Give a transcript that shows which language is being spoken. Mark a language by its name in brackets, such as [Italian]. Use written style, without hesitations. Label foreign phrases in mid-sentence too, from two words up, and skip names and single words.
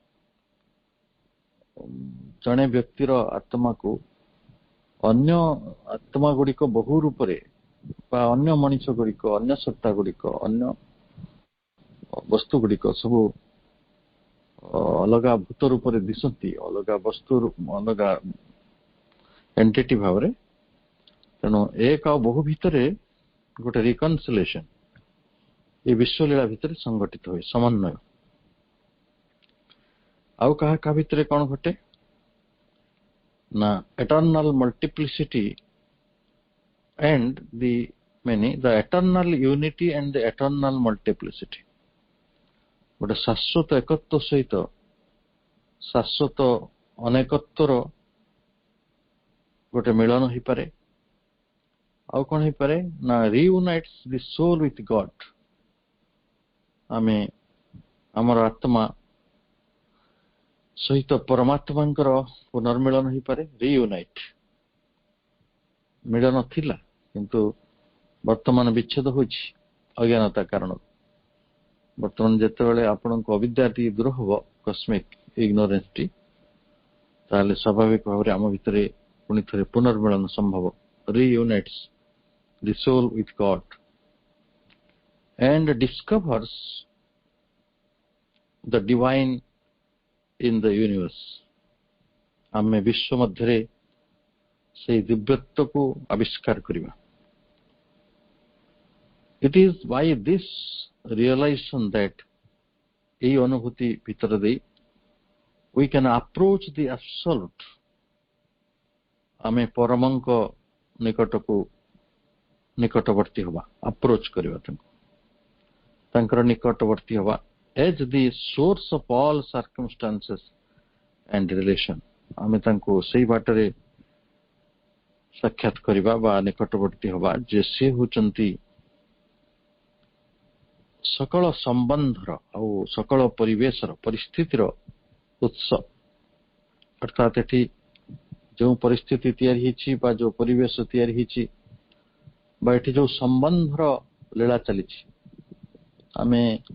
[Odia] ଜଣେ ବ୍ୟକ୍ତିର ଆତ୍ମାକୁ ଅନ୍ୟ ଆତ୍ମା ଗୁଡ଼ିକ ବହୁ ରୂପରେ ବା ଅନ୍ୟ ମଣିଷ ଗୁଡ଼ିକ, ଅନ୍ୟ ସତ୍ତା ଗୁଡ଼ିକ, ଅନ୍ୟ ବସ୍ତୁ ଗୁଡ଼ିକ ସବୁ ଅଲଗା ଭୂତ ରୂପରେ ଦିଶନ୍ତି, ଅଲଗା ବସ୍ତୁ, ଅଲଗା ଏଣ୍ଟିଟି ଭାବରେ। ତେଣୁ ଏକ ଆଉ ବହୁ ଭିତରେ ଗୋଟେ ରିକନସିଲେସନ ଏ ବିଶ୍ୱଲୀଳା ଭିତରେ ସଂଗଠିତ ହୁଏ, ସମନ୍ୱୟ। ଆଉ କାହା କାହା ଭିତରେ କଣ ଘଟେ ନା [English] eternal multiplicity and the many, the eternal unity and the eternal multiplicity. [Odia] ଗୋଟେ ଶାଶ୍ୱତ ଏକତ୍ୱ ସହିତ ଶାଶ୍ୱତ ଅନେକତ୍ୱର ଗୋଟେ ମିଳନ ହେଇପାରେ। ଆଉ କଣ ହେଇପାରେ ନା [English] reunites the soul with God. [Odia] ଆମେ ଆମର ଆତ୍ମା ସହିତ ପରମାତ୍ମାଙ୍କର ପୁନର୍ମିଳନ ହେଇପାରେ। ରିୟୁନାଇଟ୍, ମିଳନ ଥିଲା କିନ୍ତୁ ବର୍ତ୍ତମାନ ବିଚ୍ଛେଦ ହୋଇଛି ଅଜ୍ଞାନତା କାରଣରୁ। ବର୍ତ୍ତମାନ ଯେତେବେଳେ ଆପଣଙ୍କ ଅବିଦ୍ୟାଟି ଦୂର ହବ, [English] cosmic ignorance, [Odia] ତାହେଲେ ସ୍ୱାଭାବିକ ଭାବରେ ଆମ ଭିତରେ ପୁଣି ଥରେ ପୁନର୍ମିଳନ ସମ୍ଭବ। [English] reunites the soul with God and discovers the divine in the universe. [Odia] ଆମେ ବିଶ୍ୱ ମଧ୍ୟରେ ସେଇ ଦିବ୍ୟତ୍ୱକୁ ଆବିଷ୍କାର କରିବା। [English] It is by this realization that [Odia] ଏଇ ଅନୁଭୂତି ଭିତରେ ଦେଇ [English] we can approach the absolute. [Odia] ଆମେ ପରମଙ୍କ ନିକଟକୁ ନିକଟବର୍ତ୍ତୀ ହେବା, ଆପ୍ରୋଚ୍ କରିବା ତାଙ୍କୁ, ତାଙ୍କର ନିକଟବର୍ତ୍ତୀ ହେବା [English] as the source of all circumstances and relation. [Odia] ଆମେ ତାଙ୍କୁ ସେଇ ବାଟରେ ସାକ୍ଷାତ କରିବା ବା ନିକଟବର୍ତ୍ତୀ ହେବା ଯେ ସେ ହେଉଛନ୍ତି ସକଳ ସମ୍ବନ୍ଧର ଆଉ ସକଳ ପରିବେଶର, ପରିସ୍ଥିତିର ଉତ୍ସ। ଅର୍ଥାତ୍ ଏଠି ଯେଉଁ ପରିସ୍ଥିତି ତିଆରି ହେଇଛି ବା ଯେଉଁ ପରିବେଶ ତିଆରି ହେଇଛି ବା ଏଠି ଯେଉଁ ସମ୍ବନ୍ଧର ଲୀଳା ଚାଲିଛି, ଆମେ